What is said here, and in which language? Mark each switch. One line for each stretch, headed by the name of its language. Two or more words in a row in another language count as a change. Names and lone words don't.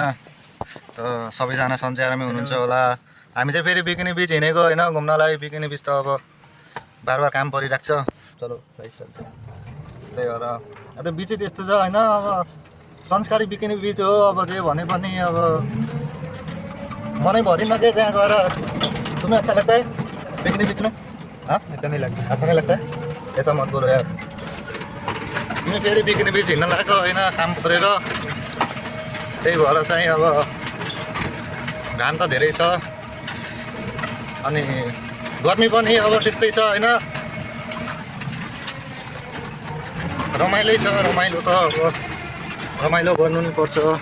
Nepali: त सबैजना सन्चै हुनुहुन्छ होला। हामी चाहिँ फेरि बिकिनी बिच हिँडेको होइन घुम्नलाई। बिकिनी बिच त अब बार बार काम परिरहेको छ। चलो भाइ चल्छ। त्यही भएर अन्त बिचै त्यस्तो छ होइन। अब संस्कारी बिकिनी बिच हो। अब जे भने पनि अब मनै भरिन्न के त्यहाँ गएर।
Hindi: तुम्हें अच्छा लगता है बिकिनी बिच में? हाँ, अच्छा नहीं लगता। अच्छा नहीं लगता है? ऐसा मत बोलो यार।
Nepali: तिमी फेरि बिकिनी बिच हिँड्न लागेको होइन काम परेर। त्यही भएर चाहिँ अब घाम त धेरै छ अनि गर्मी पनि अब त्यस्तै छ होइन। रमाइलो छ, रमाइलो त अब रमाइलो गर्नु नि पर्छ।